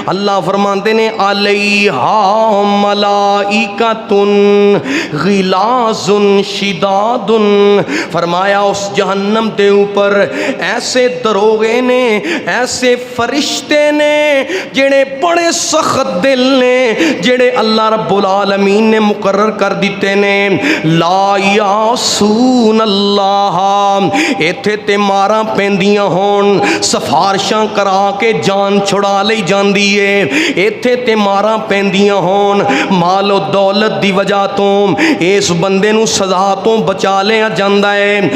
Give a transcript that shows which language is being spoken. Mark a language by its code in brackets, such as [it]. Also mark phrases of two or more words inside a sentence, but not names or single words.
[pa] اللہ فرماتے نے, [ar] عليها ملائكة غلاظ شداد, [pa] فرمایا اس جہنم کے اوپر ایسے داروغے نے، ایسے فرشتے نے جیہڑے بڑے سخت دل نے، جیہڑے اللہ رب العالمین نے مقرر کر دتے نے. [ar] لا يعصون الله, [pa] اتھے تے مارا پیندیاں ہون، سفارشاں کرا کے جان چھڑا لی جاندی ہے، اتھے تے مارا پیندیاں ہون، مال و دولت دی وجہ تو اس بندے نوں سزا تو بچا لیا جاندا ہے.